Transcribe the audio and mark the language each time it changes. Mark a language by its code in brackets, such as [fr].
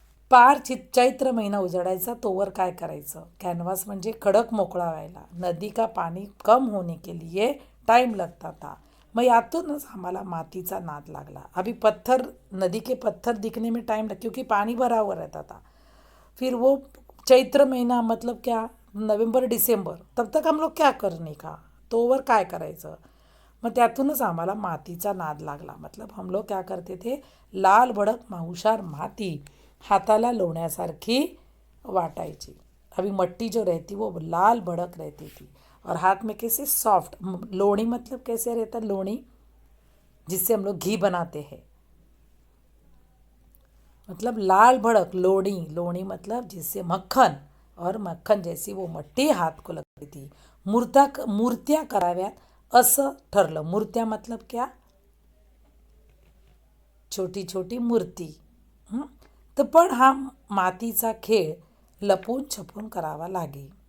[mr] पार चैत्र महिना उजाडायचा तोवर काय करायचं? कॅनव्हास म्हणजे खडक मोकळा व्हायला, [hi] नदी का पानी कम होने के लिए टाइम लगता था. [mr] मग यातूनच आम्हाला मातीचा नाद लागला. [hi] अभी पत्थर, नदी के पत्थर दिखने में टाइम लग, क्योंकि पानी भरा हुआ रहता था. फिर वो चैत्र महीना मतलब क्या? नवंबर डिसेंबर, तब तक हम लोग क्या करने का, [mr] तोवर काय करायचं? मग त्यातूनच आम्हाला मातीचा नाद लागला. [hi] मतलब हम लोग क्या करते थे? [mr] लाल भडक माहुशार माती हाताला लोण्यासारखी वाटायची. [hi] अभी मट्टी जो रहती वो लाल भड़क रहती थी और हाथ में कैसे सॉफ्ट. लोणी मतलब कैसे रहता? लोणी जिससे हम लोग घी बनाते हैं, मतलब लाल भड़क लोणी. लोणी मतलब जिससे मक्खन, और मक्खन जैसी वो मट्टी हाथ को लगती थी. [mr] मूर्त्या कराव्यात असं ठरलं. [hi] मूर्त्या मतलब क्या? छोटी छोटी मूर्ती. [mr] तर पण हा मातीचा खेळ लपून छपून करावा लागे.